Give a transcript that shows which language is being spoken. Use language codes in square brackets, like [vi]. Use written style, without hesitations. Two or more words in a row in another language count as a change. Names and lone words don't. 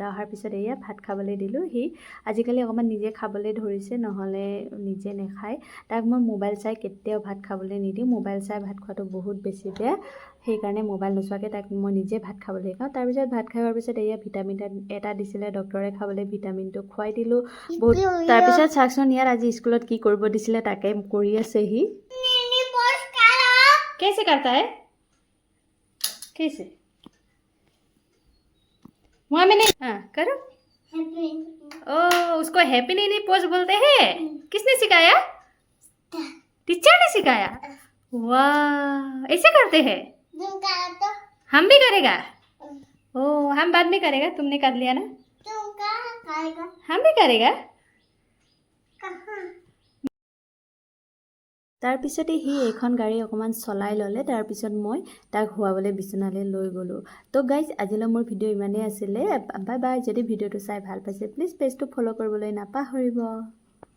[as] অহাৰ পিছত এয়া ভাত খাবলৈ দিলোঁ সি আজিকালি অকণমান নিজে খাবলৈ ধৰিছে নহ'লে নিজে নাখায় তাক মই মোবাইল চাই কেতিয়াও ভাত খাবলৈ নিদিওঁ মোবাইল চাই ভাত খোৱাটো বহুত বেছি বেয়া সেইকাৰণে মোবাইল নোচোৱাকৈ তাক মই নিজে ভাত খাবলৈ শিকাওঁ তাৰপিছত ভাত খাই হোৱাৰ পিছত এয়া ভিটামিন এটা দিছিলে ডক্টৰে খাবলৈ ভিটামিনটো খুৱাই দিলোঁ বহুত তাৰপিছত চাওকচোন ইয়াত আজি স্কুলত কি কৰিব দিছিলে তাকে কৰি আছে সি [hi] कैसे करता है कैसे वहाँ मैंने हाँ करो ओ उसको हैप्पी नीनी पोज बोलते हैं किसने सिखाया टीचर ने सिखाया वाह ऐसे करते हैं हम भी करेगा ओ हम बाद में करेगा तुमने कर लिया ना हम भी करेगा [as] তাৰপিছতে সি এইখন গাড়ী অকণমান চলাই ল'লে তাৰপিছত মই তাক শুৱাবলৈ বিচনালৈ লৈ গ'লোঁ তো গাইজ আজিলৈ মোৰ ভিডিঅ' ইমানেই আছিলে [en] bye bye [as] যদি ভিডিঅ'টো চাই ভাল পাইছে প্লিজ পেজটো ফ'ল' কৰিবলৈ নাপাহৰিব